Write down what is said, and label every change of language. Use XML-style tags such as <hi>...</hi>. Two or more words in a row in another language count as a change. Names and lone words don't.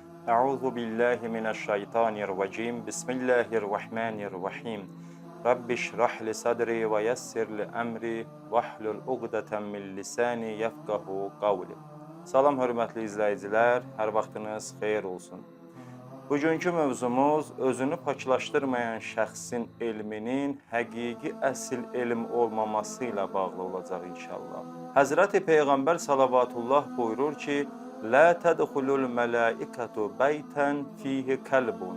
<ar>أعوذ بالله من الشيطان الرجيم. بسم الله الرحمن الرحيم. رب اشرح لي صدري ويسر لي أمري واحلل عقدة من لساني يفقهوا قولي.</ar> <az>Salam hörmətli izləyicilər, hər vaxtınız xeyir olsun. Bugünkü mövzumuz özünü paklaşdırmayan şəxsin elminin həqiqi əsl elm olmaması ilə bağlı olacaq inşallah. Həzrəti Peyğəmbər salavatullah buyurur ki,</az> <ar>"لا تدخل الملائكة بيتا فيه كلب."</ar>